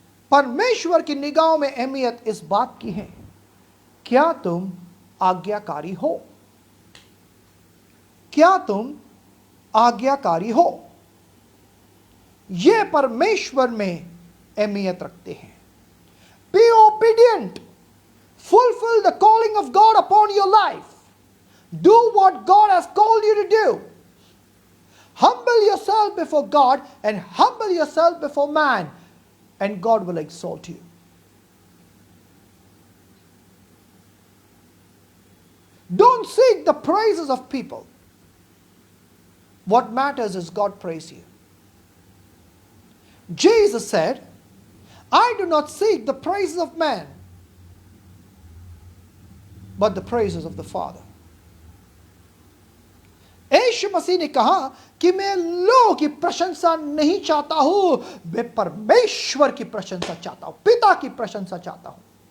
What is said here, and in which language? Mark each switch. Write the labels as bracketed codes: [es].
[hi] परमेश्वर की निगाहों में अहमियत इस बात की है, क्या तुम आज्ञाकारी हो? क्या तुम आज्ञाकारी हो? यह परमेश्वर में अहमियत रखते हैं। [en] Be obedient. Fulfill the calling of God upon your life. Do what God has called you to do. Humble yourself before God and humble yourself before man, and God will exalt you. Don't seek the praises of people. What matters is God praise you. Jesus said, I do not seek the praises of man, but the praises of the Father. [hi] यीशु मसीह ने कहा कि मैं लोगों की प्रशंसा नहीं चाहता हूं, मैं परमेश्वर की प्रशंसा चाहता हूं, पिता की प्रशंसा चाहता हूं।